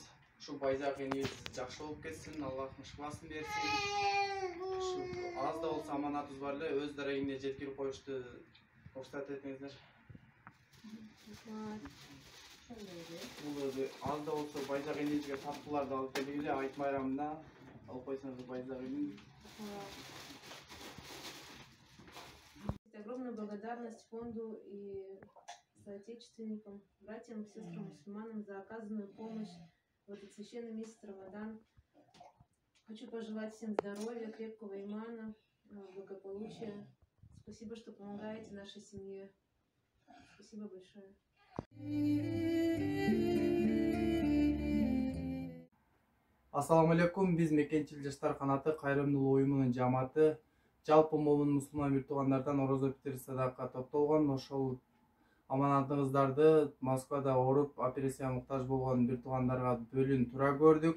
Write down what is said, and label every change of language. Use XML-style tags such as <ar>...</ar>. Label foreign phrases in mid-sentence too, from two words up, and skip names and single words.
<ky>Ушу байзак энибиз жакшы болуп кетсин, Аллахтын шифасын берсин. Ушу аз да болсо аманатыбыз бар эле, өз дарегине жеткирип коюшту уруксат этиңиздер. Бул өзү аз да болсо байзак энибизге таттууларды алып келдик эле айт майрамына. Алып койсоңуз байзак эни.</ky> <ru>Огромная благодарность фонду и соотечественникам, братьям и сестрам мусульманам за оказанную помощь в этот священный месяц Рамадан. Хочу пожелать всем здоровья, крепкого имана, благополучия. Спасибо, что помогаете нашей семье. Спасибо большое.</ru> <ar>السلام عليكم,</ar> <ky>биз Мекенчил жаштар канаты кайрымдуулук уюмунун жамааты жалпы момун мусулман бир туугандардан орозо фитир садака топтолгон. Ошол аманатыңыздарды Москвада ооруп операцияга муктаж болгон бир туугандарга бөлүүнү туура көрдүк.</ky>